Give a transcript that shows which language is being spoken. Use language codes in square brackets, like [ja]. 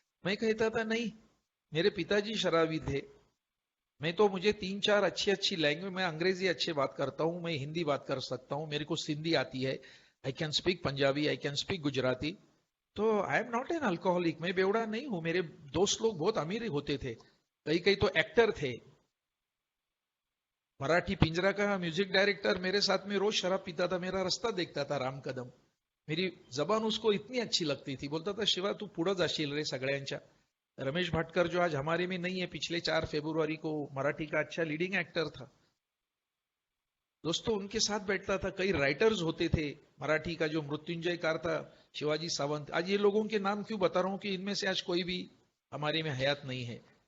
[hi] मैं कहता था नहीं, मेरे पिताजी शराबी थे। मैं तो, मुझे 3-4 अच्छी अच्छी लैंग्वेज, मैं अंग्रेजी अच्छे बात करता हूँ, मैं हिंदी बात कर सकता हूँ, मेरे को सिंधी आती है, [en] I can speak Punjabi, I can speak Gujarati. [hi] तो [en] I am not an alcoholic, [hi] मैं बेवड़ा नहीं हूं। मेरे दोस्त लोग बहुत अमीर होते थे, कई कई तो एक्टर थे। मराठी पिंजरा का म्यूजिक डायरेक्टर मेरे साथ में रोज शराब पीता था, मेरा रास्ता देखता था राम कदम। मेरी जबान उसको इतनी अच्छी लगती थी, बोलता था शिवा [mr] तू पुढे जाशील रे सगळ्यांच्या। [hi] रमेश भाटकर जो आज हमारे में नहीं है, पिछले 4 फरवरी को मराठी का अच्छा लीडिंग एक्टर था दोस्तों, उनके साथ बैठता था। कई राइटर्स होते थे मराठी का, जो मृत्युंजय कार था, शिवाजी सावंत। आज ये लोगों के नाम क्यों बता रहा हूं कि इनमें से आज कोई भी हमारे में हयात नहीं है।